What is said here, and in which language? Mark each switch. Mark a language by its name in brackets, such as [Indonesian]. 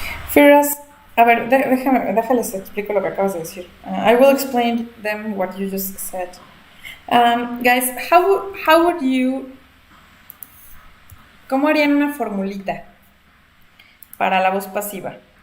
[Spanish] Firas, a ver, déjales explico lo que acabas de decir. [English] I will explain them what you just said. Guys, how would you... [Spanish] ¿Cómo harían una formulita para la voz pasiva?